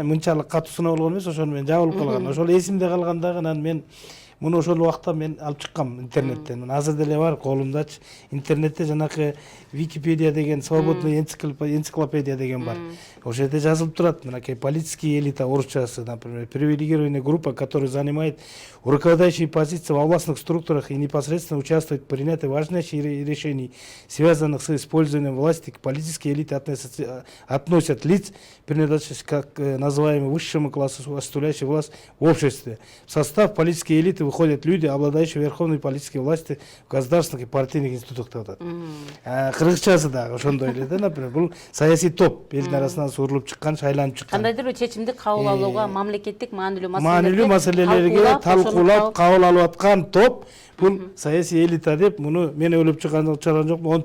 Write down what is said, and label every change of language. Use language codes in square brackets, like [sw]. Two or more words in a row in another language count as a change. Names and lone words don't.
[ky] Мынчалык катуу сыноо болгон эмес, ошону мен жабылып калган. Ошол эсимде калган дагы. Анан мен муну ошол убакта мен алып чыккам интернеттен. Мына азыр деле бар колумдачы. Интернетте жанакы Википедия деген, [ru] свободный энциклопедия [ky] деген бар. Ошол жерде жазылып турат. Мынакей [ru] политический элита [ky] орусчасы, [ru] например, привилегированная группа, которая занимает руководящие позиции в областных структурах и непосредственно участвует в принятии важнейших решений, связанных с использованием власти. К политической элите относят лиц, принадлежащих как называемому высшему классу, осуществляющей власть в обществе. В состав политической элиты выходят люди, обладающие верховной политической властью в государственных и партийных институтах. [ky] Кыргызчасы дагы ошондой эле да, например, бул саясий топ, элдин арасынан суурулуп чыккан, шайланып чыккан. Кандайдыр бир чечимди кабыл алууга, мамлекеттик маанилүү маселелерге талкуулап кабыл алып аткан топ. Бул саясий элита деп муну мен ойлоп чыган жокмун.